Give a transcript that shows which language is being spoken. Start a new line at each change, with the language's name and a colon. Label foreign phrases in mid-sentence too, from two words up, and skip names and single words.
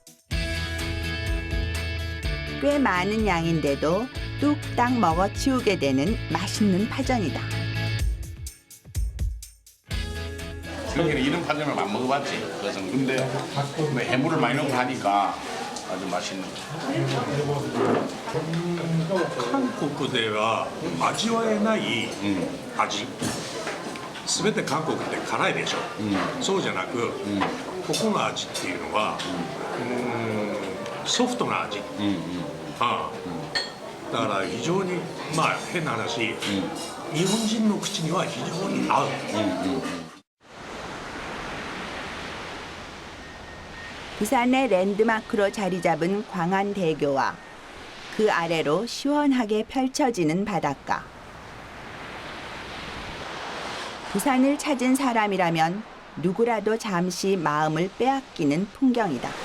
Korean: 꽤 많은 양인데도 뚝딱 먹어치우게 되는 맛있는 파전이다. 여기는 이런 파전을 안 먹어봤지. 그래서 근데 뭐 해물을 많이 넣고 하니까 아주 맛있는 거.
Japanese: 韓国では味わえない味、すべて韓国って辛いでしょ、そうじゃなく、ここの味っていうのは、ソフトな味、だから非常にまあ変な話、日本人の口には非常に合う。
Korean: 부산의 랜드마크로 자리 잡은 광안대교와 그 아래로 시원하게 펼쳐지는 바닷가. 부산을 찾은 사람이라면 누구라도 잠시 마음을 빼앗기는 풍경이다.